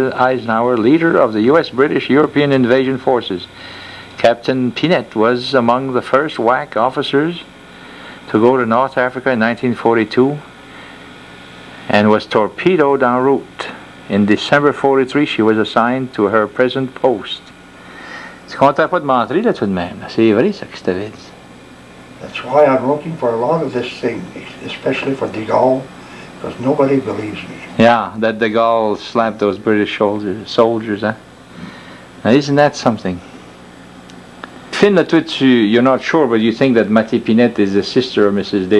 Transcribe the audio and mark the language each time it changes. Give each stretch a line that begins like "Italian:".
English: Eisenhower, leader of the U.S. British European invasion forces. Captain Pinette was among the first WAC officers to go to North Africa in 1942 and was torpedoed en route. In December 43, she was assigned to her present post.
French: Tu comptais pas de m'entrer là tout de même. C'est vrai ça que je t'avais dit.
English: That's why I'm looking for a lot of this thing, especially for de Gaulle, because nobody believes me. Yeah, that de Gaulle slapped those British soldiers, huh? Now isn't that something? Finn, you're not sure, but you think that Matty Pinette is the sister of Mrs.